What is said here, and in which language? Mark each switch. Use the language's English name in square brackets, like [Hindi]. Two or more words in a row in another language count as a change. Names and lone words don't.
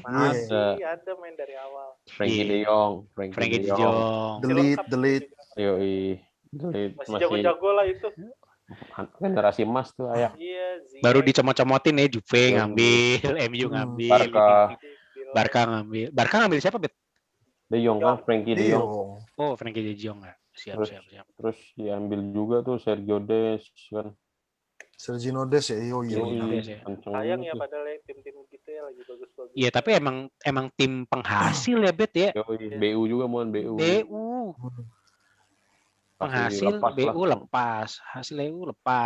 [Indonesian] Ada main dari awal. Frankie de Jong. Delete. Yoi. Masih jago-jago lah itu. Generasi emas tuh Ajax. Iya, baru dicomot-comotin ya, Juve ngambil, MU ngambil, Barca ngambil siapa, Bet? De Jong kan, Frankie de Jong. Oh, Frankie de Jong ya. Siap. Terus diambil juga tuh Sergio Dest kan. Sergio Dest ya, sayang ya padahal tim-tim gitu ya lagi bagus-bagus. Iya, tapi emang tim penghasil ya, Bet ya. BU juga mohon BU. Penghasil BU lepas, hasil BU lepas.